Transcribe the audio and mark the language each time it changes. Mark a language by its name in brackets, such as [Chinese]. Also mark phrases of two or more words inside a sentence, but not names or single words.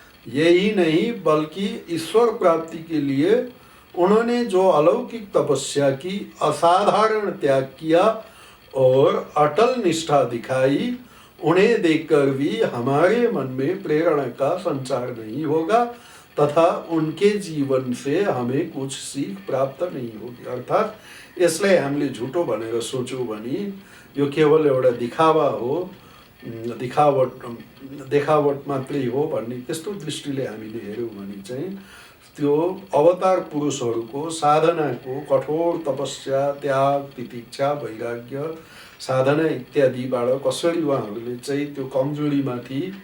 [Hindi] यही नहीं बल्कि ईश्वर प्राप्ति के लिए उन्होंने जो अलौकिक तपस्या की, असाधारण त्याग किया और अटल निष्ठा दिखाई, उन्हें देखकर भी हमारे मन में प्रेरणा का संचार नहीं होगा तथा उनके जीवन से हमें कुछ सीख प्राप्त नहीं होगी। [Nepali] अर्थात यसलाई हामीले झुटो भनेर सोच्यौँ भने यो केवल एउटा दिखावा हो, देखावट मात्रै हो भन्ने त्यस्तो दृष्टिले हामीले हेऱ्यौँ भने चाहिँ त्यो अवतार पुरुषहरूको साधनाको कठोर तपस्या, त्याग, तितिक्षा, वैराग्य, साधना इत्यादिबाट कसरी उहाँहरूले चाहिँ त्यो कमजोरीमाथि